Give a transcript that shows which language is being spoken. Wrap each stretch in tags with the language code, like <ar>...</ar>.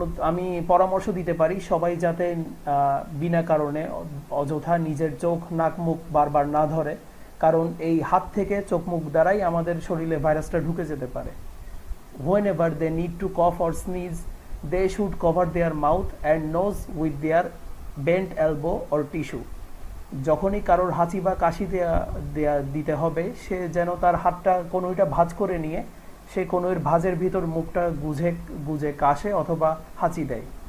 <bn>আমি পরামর্শ দিতে পারি সবাই যাতে বিনা কারণে অযথা নিজের চোখ নাক মুখ বারবার না ধরে, কারণ এই হাত থেকে চোখ মুখ দ্বারাই আমাদের শরীরে ভাইরাসটা ঢুকে যেতে পারে।</bn> <en>Whenever they need to cough or sneeze, they should cover their mouth and nose with their bent elbow or tissue.</en> <bn>যখনই কারোর হাঁচি বা কাশি দিতে হবে সে যেন তার হাতটা কোনোটা ভাঁজ করে নিয়ে সে কোনোর ভাঁজের ভিতর মুখটা গুজে কাশে অথবা হাঁচি দেয়।</bn>